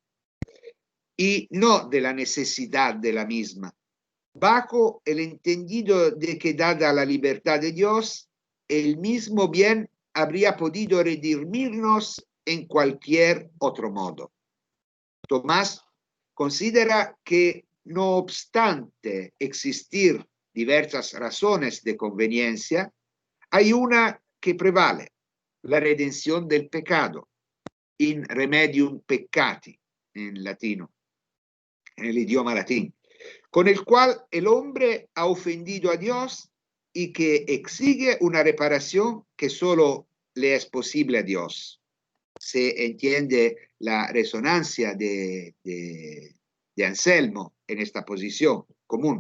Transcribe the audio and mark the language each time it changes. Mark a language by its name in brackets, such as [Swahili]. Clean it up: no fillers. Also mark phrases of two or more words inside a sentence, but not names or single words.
[Spanish] y no de la necesidad de la misma, bajo el entendido de que, dada la libertad de Dios, el mismo bien habría podido redimirnos en cualquier otro modo. Tomás considera que, no obstante existir diversas razones de conveniencia, hay una que prevale, la redención del pecado, [Latin] in remedium peccati, [Spanish] en latino, en el idioma latín, con el cual el hombre ha ofendido a Dios y que exige una reparación que solo le es posible a Dios. Se entiende la resonancia de Anselmo en esta posición común.